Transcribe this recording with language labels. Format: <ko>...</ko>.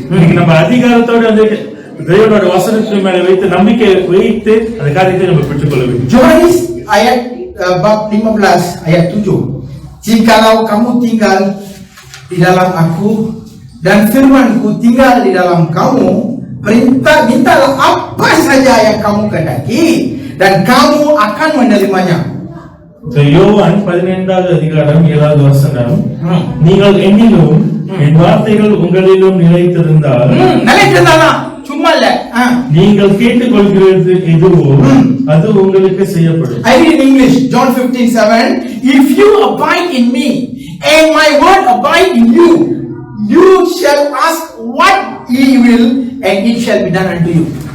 <ta>இன்னைக்கு நம்ம அதிகாரத்தோட வந்து தேவனோட வசனத்தின் மேல வைத்து நம்பிக்கை வைத்து அந்த காரியத்தை நம்ம பெற்றுக்கொள்ள வேண்டும்.</ta> <ms>Yohanes ayat bab 15 ayat 7. Jikalau kamu tinggal di dalam aku dan firmanku tinggal di dalam kamu, mintalah apa saja yang kamu kehendaki dan kamu akan menerimanya.</ms> <ta>யோவான் 15வது அதிகாரம் 7வது வசனம், நீங்கள் என்னிலும் என் வார்த்தைகள் உங்களிலும் நிலைத்திருந்தால் சும்மா இல்ல, நீங்கள் கேட்டுக்கொள்கிறது எதுவோ அது உங்களுக்கு செய்யப்படும்.</ta> <en>I read in English, John 15:7. If you abide in me and my word abide in you, you shall ask what ye will and it shall be done unto you.</en>